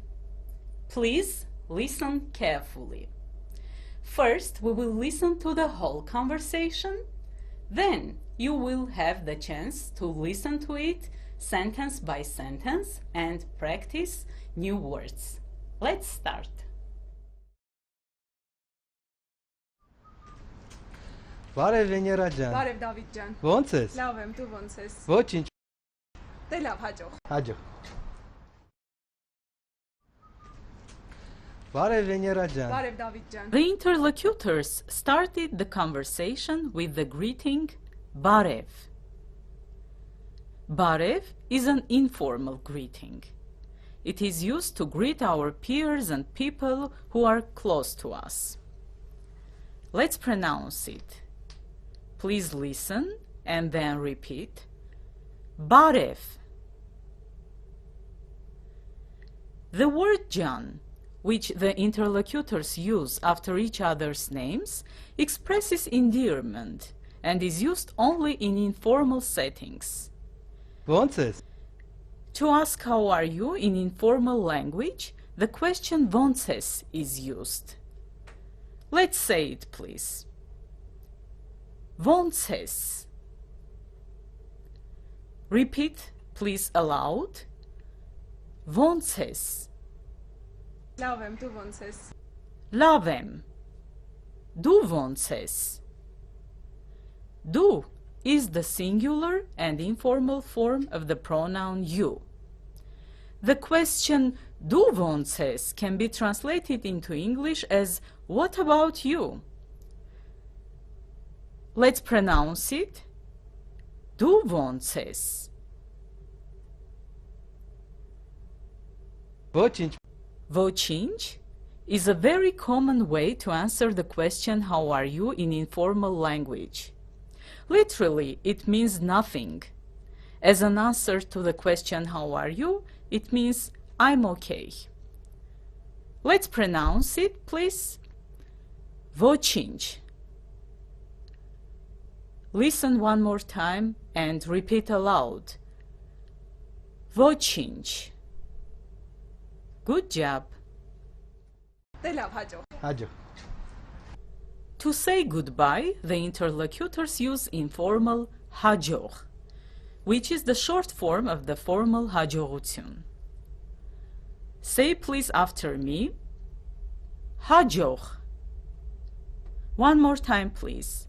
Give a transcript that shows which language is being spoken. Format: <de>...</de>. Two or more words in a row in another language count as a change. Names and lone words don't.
<en>Please listen carefully. First, we will listen to the whole conversation. Then, you will have the chance to listen to it sentence by sentence and practice new words. Let's start.</en> <hy>Բարև Վեներա ջան։ Բարև Դավիթ ջան։ Ո՞նց ես։ Լավ եմ, դու ո՞նց ես։ Ոչինչ։ Դե լավ, հաջող։ Հաջող։ Բարև Վեներա ջան։ Բարև Դավիթ ջան։</hy> <en>The interlocutors started the conversation with the greeting Բարև. Բարև is an informal greeting. It is used to greet our peers and people who are close to us. Let's pronounce it. Please listen and then repeat.</en> <hy>Բարև.</hy> <en>The word John, which the interlocutors use after each other's names, expresses endearment and is used only in informal settings.</en> <hy>Ո՞նց ես։</hy> <en>To ask how are you in informal language, the question</en> <hy>ո՞նց ես</hy> <en>is used. Let's say it, please.</en> <hy>Ո՞նց ես.</hy> <en>Repeat, please, aloud.</en> <hy>Ո՞նց ես. Լավ եմ, դու ո՞նց ես։ Լավ եմ. Դու ո՞նց ես.</hy> <en>Դու is the singular and informal form of the pronoun you. The question</en> <hy>դու ո՞նց ես</hy> <en>can be translated into English as what about you? Let's pronounce it.</en> <hy>Դու ո՞նց ես. Ոչինչ։</hy> <en>Ոչինչ is a very common way to answer the question how are you in informal language. Literally, it means nothing. As an answer to the question how are you, it means I'm okay. Let's pronounce it, please.</en> <hy>Ոչինչ.</hy> <en>Listen one more time and repeat aloud. Ոչինչ. Good job.</en> <hy>Դե լավ, հաջող։ Հաջող։</hy> <en>To say goodbye, the interlocutors use informal հաջող, which is the short form of the formal հաջողություն. Say please after me. հաջող. One more time, please.</en>